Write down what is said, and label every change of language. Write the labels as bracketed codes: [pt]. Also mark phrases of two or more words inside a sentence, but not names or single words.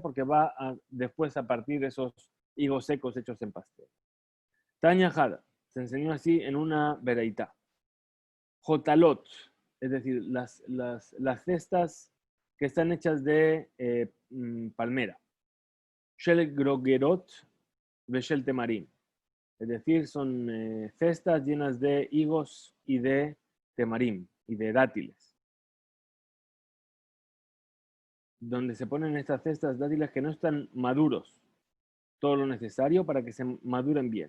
[es] Porque va después a partir de esos higos secos hechos en pastel. [arc] תניא חדא, [es] se enseñó así en una vereitá. Jotalot, es decir, las cestas que están hechas de palmera. [he] של גרוגרות ושל תמרים. [es] Es decir, son cestas llenas de higos y de temarim y de dátiles. Donde se ponen estas cestas dátiles que no están maduros, todo lo necesario para que se maduren bien.